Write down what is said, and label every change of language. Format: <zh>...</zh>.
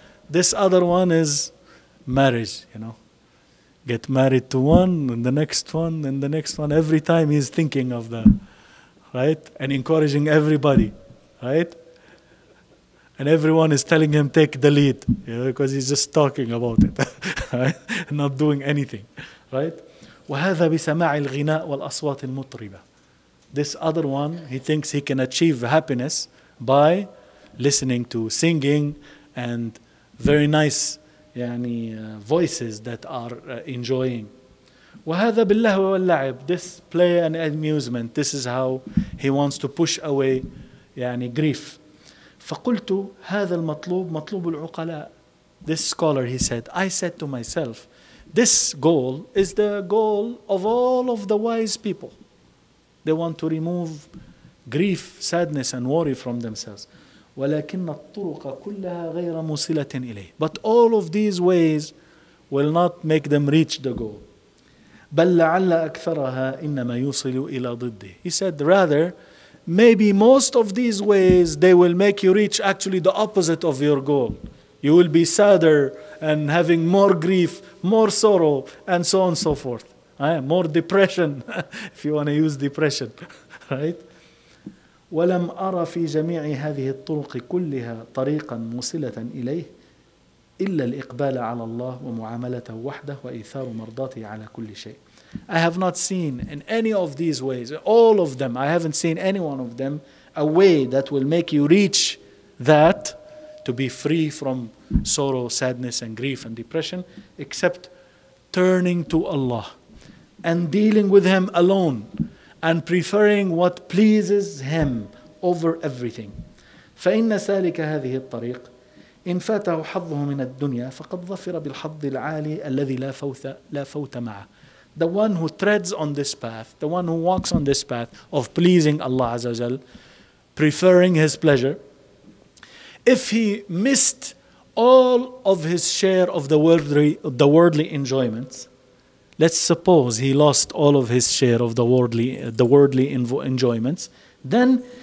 <en>This other one is marriage, you know. Get married to one, and the next one, and the next one. Every time he's thinking of that, right? And encouraging everybody, right? And everyone is telling him, take the lead, you know, because he's just talking about it, right? Not doing anything, right?</en> <ar>وهذا بسماع الغناء والأصوات المطربة.</ar> <en>This other one, he thinks he can achieve happiness by listening to singing and very nice voices that are enjoying.</en> <ar>وهذا باللهو واللعب.</ar> <en>This play and amusement, this is how he wants to push away grief.</en> <ar>فقلت هذا المطلوب مطلوب العقلاء.</ar> <en>This scholar, he said, I said to myself, this goal is the goal of all of the wise people. They want to remove grief, sadness and worry from themselves.</en> <ar>ولكن الطرق كلها غير موصلة إليه.</ar> <en>But all of these ways will not make them reach the goal.</en> <ar>بل لعل أكثرها إنما يوصل إلى ضده.</ar> <en>He said, rather, maybe most of these ways, they will make you reach actually the opposite of your goal. You will be sadder and having more grief, more sorrow, and so on and so forth. More depression, if you want to use depression, right?</en> <ar>ولم أرى في جميع هذه الطرق كلها طريقا موصلة إليه إلا الإقبال على الله ومعاملته وحده وإيثار مرضاته على كل شيء.</ar> <en>I have not seen in any of these ways, all of them, I haven't seen any one of them, a way that will make you reach that, to be free from sorrow, sadness and grief and depression, except turning to Allah and dealing with Him alone and preferring what pleases Him over everything.</en> <ar>فإن سالك هذه الطريق إن فاته حظه من الدنيا فقد ظفر بالحظ العالي الذي لا فوت معه.</ar> <en>The one who treads on this path, the one who walks on this path of pleasing Allah Azza wa Jal, preferring His pleasure, if he missed all of his share of the worldly enjoyments, let's suppose he lost all of his share of the worldly enjoyments, then</en>